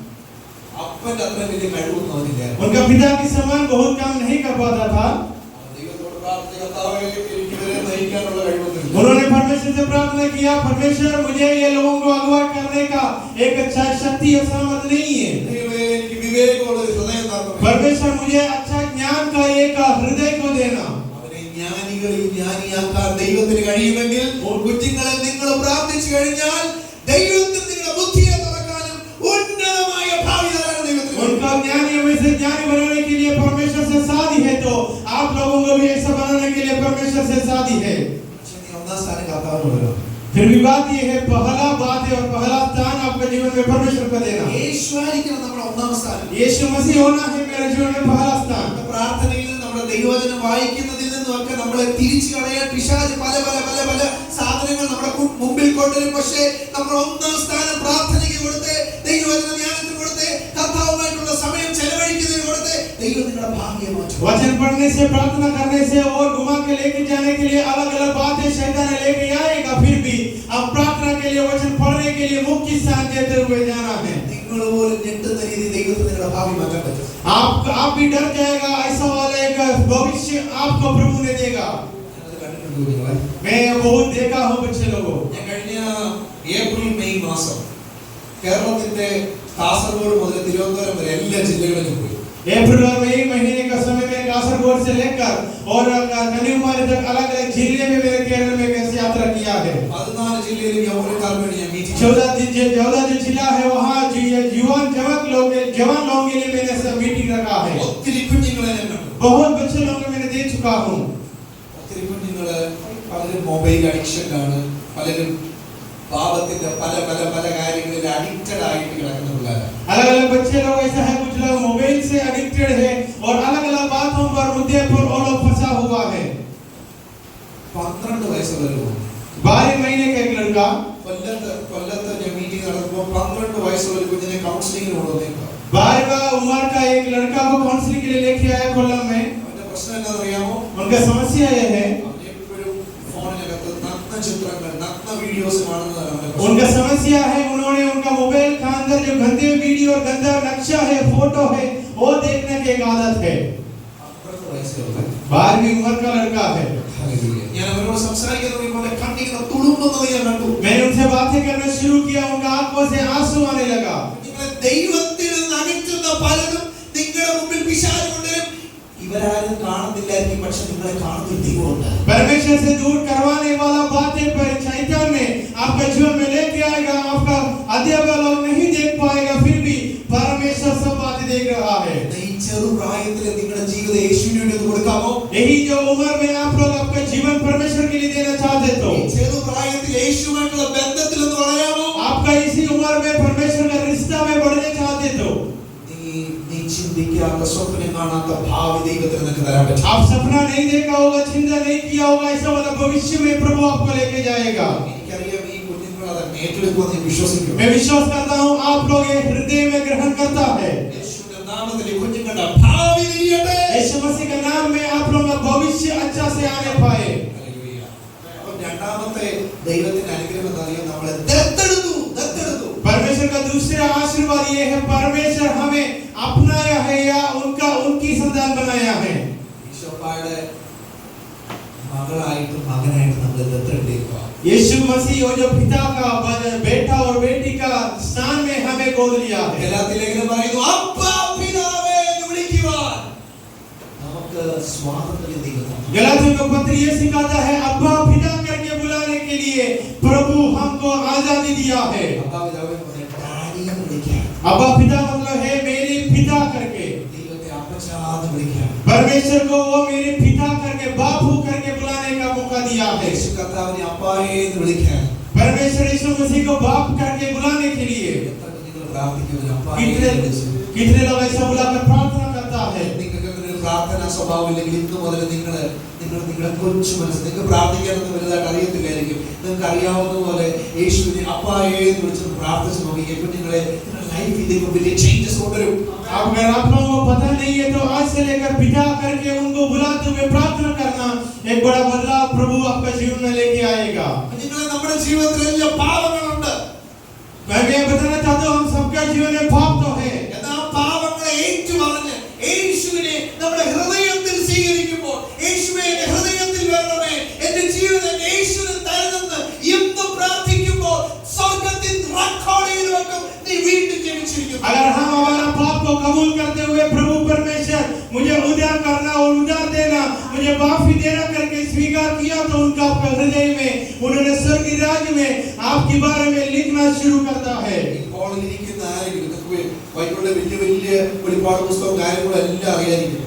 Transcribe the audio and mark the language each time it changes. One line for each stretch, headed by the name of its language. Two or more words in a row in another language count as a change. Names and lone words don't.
Hindi: उनका पिता के समान बहुत काम नहीं कर पाता था, उन्होंने परमेश्वर से प्रार्थना किया, परमेश्वर मुझे ये लोगों को अगवा करने का एक अच्छा शक्ति और सामर्थ नहीं है, परमेश्वर मुझे अच्छा ज्ञान का एक हृदय को देना।
Malayalam: ദൈവത്തിന് കഴിയുമെങ്കിൽ കുഞ്ഞുങ്ങളെ നിങ്ങൾ പ്രാർത്ഥിച്ചു കഴിഞ്ഞാൽ ദൈവത്തിന് നിങ്ങളുടെ ബുദ്ധിയെ തുറക്കാനും ഉന്നതമായ ഭാവി തരാനും ദൈവത്തിന്
Hindi: उनका ज्ञानी में से ज्ञानी बनाने के लिए परमेश्वर से शादी है, तो आप लोगों को भी ऐसा बनाने के लिए परमेश्वर से शादी है। फिर भी बात ये है, पहला बात है और पहला स्थान आपके जीवन में परमेश्वर को देना। यीशु मसीह होना है मेरे जीवन में पहला स्थान।
Malayalam: പ്രാർത്ഥനയിൽ നമ്മുടെ ദൈവവചനം വായിക്കുന്നതിൽ നിന്നൊക്കെ നമ്മളെ തിരിച്ചു കളയാൻ പിശാച് പല പല പല പല സാധനങ്ങൾ നമ്മുടെ മുമ്പിൽ കൊണ്ടുവരും. പക്ഷേ നമ്മൾ ഒന്നാം സ്ഥാനം പ്രാർത്ഥനയ്ക്ക് കൊടുത്ത്, ദൈവവചന ധ്യാനത്തിന് കൊടുത്ത്, കർത്താവുമായിട്ടുള്ള സമയം ചെലവഴിക്കുന്നതിന് കൊടുത്ത് ദൈവം നിങ്ങളുടെ ഭാഗ്യം മാറ്റും.
Hindi: वचन पढ़ने से, प्रार्थना करने से और घुमा के लेके जाने के लिए अलग अलग बातें शैतान लेके आएगा, फिर भी अब प्रार्थना के लिए, वचन पढ़ने के लिए मुख्य स्थान देते हुए जाना है। आप भी डर जाएगा, ऐसा वाला एक भविष्य आपको प्रभु ने देगा। मैं बहुत देखा हूँ बच्चे लोगों,
Malayalam: ഏപ്രിൽ മെയ് മാസം കേരളത്തിന്റെ കാസർഗോഡ് മുതൽ തിരുവനന്തപുരം വരെ എല്ലാ ജില്ലകളിലും പോയി.
Hindi: अप्रैल और मई महीने का समय में कासरगोड से लेकर और कन्याकुमारी तक अलग अलग जिले में मैंने केरल में कैसे यात्रा किया है।
Malayalam: 14 ജില്ലയിൽ मीटिंग
Hindi: 14 जिला है, वहाँ जवान लोगों के लिए मैंने मीटिंग रखा है। बहुत बच्चे लोगों मैंने दे चुका हूँ।
English: mobile addiction-ilaanu,
Malayalam: പലരും പാപത്തിന്റെ പല പല പല കാര്യങ്ങളിൽ അഡിക്റ്റഡ് ആയിട്ട് കിടക്കുന്ന പിള്ളേരാണ്.
Hindi: अलग अलग बच्चे लोग ऐसा है, कुछ लोग मोबाइल से एडिक्टेड है और अलग अलग बातों पर, मुद्दे पर वो लोग फंसा हुआ है।
Malayalam: 12 വയസ്സുള്ള
Hindi: 12 महीने का एक लड़का
Malayalam: കൊല്ലത്ത് ഞാൻ മീറ്റിംഗ് നടത്തുമ്പോൾ 12 വയസ്സുള്ള ഒരു കുഞ്ഞിനെ കൗൺസിലിംഗിന് കൊണ്ടുവന്നേക്കാം.
Hindi: 12 उम्र का एक लड़का को काउंसलिंग के लिए लेके आया कोल्लम में।
Malayalam: അവന്റെ പ്രശ്നം എന്താണെന്ന് അറിയാമോ?
Hindi: उनका समस्या ये है,
Malayalam: ചിത്രങ്ങൾ നഗ്ന വീഡിയോസ് കാണുന്നതാണ്
Hindi: उनका समस्या है, उन्होंने उनका मोबाइल के अंदर जो गंदे वीडियो और गंदा नक्शा है, फोटो है, वो देखने की एक आदत है। 12वीं उम्र का लड़का है।
Malayalam: ഞാൻ അവരോട് സംസാരിക്കുന്നത് പോലെ കണ്ണിങ്ങനെ തുളുമ്പുന്നത് ഞാൻ കണ്ടു.
Hindi: मैंने उनसे बातें करना शुरू किया, उनका आंखों से आंसू आने लगा।
Malayalam: നിങ്ങളെ ദൈവത്തിൽ നിന്ന് അകറ്റുന്ന പലതും നിങ്ങളുടെ മുമ്പിൽ പിശാച് കൊണ്ടുവരും. ഇവരാരും കാണുന്നില്ലായിരിക്കും, പക്ഷെ നിങ്ങളെ കാണുന്ന ദൈവമുണ്ട്.
Hindi: परमेश्वर से दूर करवाने वाला बातें पर शैतान ने आपका जीवन में लेके आएगा, आपका अध्यापक लोग नहीं देख पाएगा, फिर भी परमेश्वर सब बातें देख रहा है।
Malayalam: ഈ ചെറുപ്രായത്തിൽ നിങ്ങളുടെ ജീവിതം യേശുവിന് വേണ്ടി കൊടുക്കാമോ?
Hindi: यही जो उम्र में आप लोग आपका जीवन परमेश्वर के लिए देना चाहते तो
Malayalam: ഈ ചെറുപ്രായത്തിൽ യേശുവുമായിട്ടുള്ള ബന്ധത്തിൽ ഒന്ന് വളരാമോ?
Hindi: आपका इसी उम्र में परमेश्वर का रिश्ता में बढ़ने चाहते तो
Malayalam: നീ ചിന്തിക്കാത്ത സ്വപ്നം കാണാത്ത ഭാവി ദൈവത്തിന് നിനക്ക് തരാൻ പറ്റും.
Hindi: आप सपना नहीं देखा होगा, चिंता नहीं किया होगा, ऐसा वाला भविष्य में प्रभु आपको लेके जाएगा।
Malayalam: എനിക്കറിയാം ഈ കുഞ്ഞുങ്ങൾ അത് ഏറ്റെടുക്കുമെന്ന് ഞാൻ വിശ്വസിക്കുന്നു.
Hindi: मैं विश्वास करता हूँ आप लोग ये हृदय में ग्रहण करता है।
Malayalam: യേശുവിന്റെ നാമത്തിൽ ഈ കുഞ്ഞുങ്ങളുടെ ഭാവി വിരിയട്ടെ.
Hindi: यीशु मसीह के नाम में आप लोगों का भविष्य अच्छा से आने पाए।
Malayalam: അപ്പോൾ രണ്ടാമത്തെ ദൈവത്തിന്റെ അനുഗ്രഹം എന്താ അറിയോ? നമ്മളെ ദത്തെടുത്തു.
Hindi: परमेश्वर का दूसरा आशीर्वाद ये है, परमेश्वर हमें अपनाया है या उनकी संतान बनाया है।
Malayalam: ഈശോയുടെ മകളായിട്ട് മകനായിട്ട് നമ്മൾ ദത്തെടുക്കുക.
Hindi: यीशु मसीह और जो पिता का बेटा और बेटी का स्थान में हमें गोद लिया है।
Malayalam: ഗലാത്യ ലേഖനം പറയുന്നു അപ്പാ പിതാവേ എന്ന് വിളിക്കുവാൻ നമുക്ക് സ്വാതന്ത്ര്യം ദൈവം.
Hindi: गलातियों का पत्र ये सिखाता है, अब्बा पिता करके बुलाने के लिए प्रभु हमको आजादी दिया है।
Malayalam: അപ്പാ പിതാവേ എന്ന് ഡാഡി എന്ന് വിളിക്കാം.
Hindi: अब्बा पिता मतलब है मेरे पिता करके।
Malayalam: ദൈവത്തെ അപ്പച്ചാ എന്ന് വിളിക്കാം.
Hindi: परमेश्वर को वो मेरे पिता करके, बापू करके बुलाने का मौका दिया है।
Malayalam: യേശു കർത്താവിനെ അപ്പായേ എന്ന് വിളിക്കാം.
Hindi: परमेश्वर यीशु मसीह को बाप करके बुलाने के लिए
Malayalam: എത്ര കുഞ്ഞുങ്ങൾ പ്രാർത്ഥിക്കുന്നു അപ്പായേ എന്ന് വിളിച്ച്.
Hindi: कितने लोग ऐसा बुलाकर प्रार्थना करता है।
Malayalam: നിങ്ങൾക്ക് ഒരു പ്രാർത്ഥനാ സ്വഭാവം ഇല്ലെങ്കിൽ ഇന്ന് മുതൽ നിങ്ങളുടെ കൊച്ചു മനസ്സ് നിങ്ങൾക്ക് പ്രാർത്ഥിക്കാനൊന്നും വലുതായിട്ട് അറിയത്തില്ലായിരിക്കും. നിങ്ങൾക്ക് അറിയാവുന്ന പോലെ യേശുവിനെ അപ്പായേ എന്ന് വിളിച്ച് പ്രാർത്ഥിച്ച് നോക്കിക്കുക. കുഞ്ഞുങ്ങളെ ലൈഫ് ഇതിലേക്ക് വലിയ ചേഞ്ചസ് കൊണ്ടുവരും.
Hindi: अगर आप लोगों को पता नहीं है तो आज से लेकर पिता करके उनको बुलाते हुए प्रार्थना करना, एक बड़ा बदलाव प्रभु आपका जीवन में लेके आएगा।
Malayalam: കുഞ്ഞുങ്ങളെ നമ്മുടെ ജീവിതത്തിൽ വലിയ പാപങ്ങളുണ്ട്.
Hindi: मैं बताना चाहता हूँ हम सबका जीवन में पाप तो है।
Malayalam: എന്നാൽ ആ പാപങ്ങളെ ഏറ്റുപറഞ്ഞ് യേശുവിനെ നമ്മുടെ ഹൃദയത്തിൽ സ്വീകരിക്കുമ്പോൾ, യേശുവേ എന്റെ ഹൃദയത്തിൽ വരണമേ, എന്റെ ജീവിതം യേശുവിന് തരുമെന്ന് എന്ന് പ്രാർത്ഥിക്കുമ്പോൾ സ്വർഗ്ഗത്തിൽ റെക്കോർഡ് ചെയ്തു വെക്കും, നീ വീണ്ടും ജനിച്ചിരിക്കുന്നു.
Hindi: अगर हम हमारा पाप को कबूल करते हुए प्रभु परमेश्वर मुझे उद्धार करना और उद्धार देना, मुझे माफी देना करके स्वीकार किया तो उनका आपका हृदय में उन्होंने स्वर्गीय राज्य में आपके बारे में लिखना शुरू करता है।
Malayalam: ഇരിക്കുന്ന ആരെങ്കിലും ബൈബിളിലെ വലിയ വലിയ വെളിപ്പാട് പുസ്തകം കാര്യങ്ങളെല്ലാം അറിയായിരിക്കും.